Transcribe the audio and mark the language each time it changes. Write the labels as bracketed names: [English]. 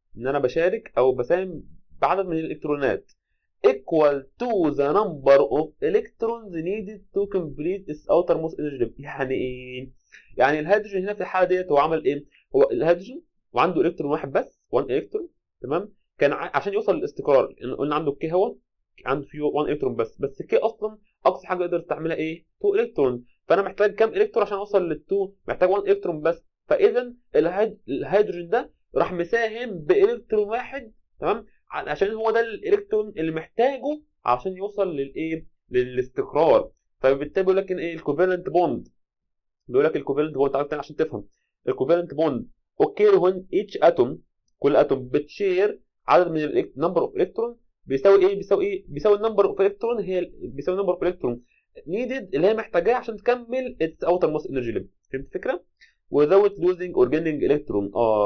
[Arabic] ان انا بشارك او بساهم بعدد من الالكترونات [English] equal to the number of electrons needed to complete its outermost energy level. [Arabic] يعني ايه؟ يعني الهيدروجين هنا في الحاله ديت هو عمل ايه؟ هو الهيدروجين وعنده الكترون واحد بس، 1 الكترون. تمام. كان عشان يوصل للاستقرار قلنا عنده الكي، هو عنده فيه 1 الكترون بس الكي اصلا اقصى حاجه يقدر يستعملها ايه؟ 2 الكترون. فانا محتاج كام الكترون عشان اوصل لل2؟ محتاج 1 الكترون بس. فاذا الهيدروجين ده راح مساهم بالكترون واحد. تمام. عشان هو ده الالكترون اللي محتاجه عشان يوصل للايه؟ للاستقرار. فبالتالي بيقول لك ايه؟ الكوفالنت بوند. تعالى تاني عشان تفهم. الكوفالنت بوند اوكي وين ايتش اتوم، كل اتوم بتشير عدد من النمبر اوف الكترون بيساوي ايه؟ بيساوي النمبر اوف الكترون، بيساوي النمبر اوف الكترون نيدد اللي هي محتاجاه عشان تكمل اتس اوتر موست انرجي ليفل. فهمت الفكره؟ [English] without losing or gaining electron.